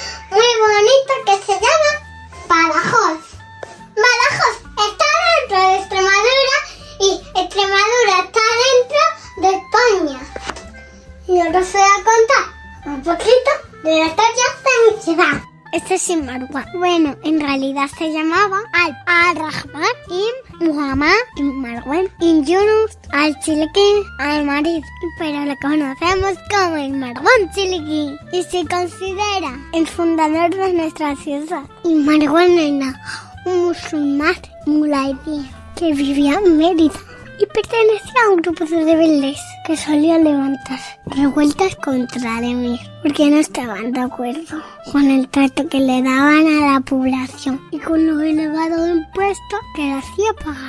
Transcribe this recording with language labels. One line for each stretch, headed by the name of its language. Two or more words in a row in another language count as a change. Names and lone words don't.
Spanish: muy bonito que se llama Badajoz. Badajoz está dentro de Extremadura y Extremadura está dentro de España. Y ahora os voy a contar un poquito de la historia de mi ciudad. Este es Marwan. Bueno, en realidad se llamaba Al-Rahman ibn Muhammad ibn Marwan ibn Yunus al-Chiliqui al-Marid, pero lo conocemos como el Marwan Chiliqui y se considera el fundador de nuestra ciudad. Y Marwan era un musulmán mulaidí que vivía en Mérida y pertenecía a un grupo de rebeldes que solían levantar revueltas contra el emir porque no estaban de acuerdo con el trato que le daban a la población y con los elevados impuestos que le hacía pagar.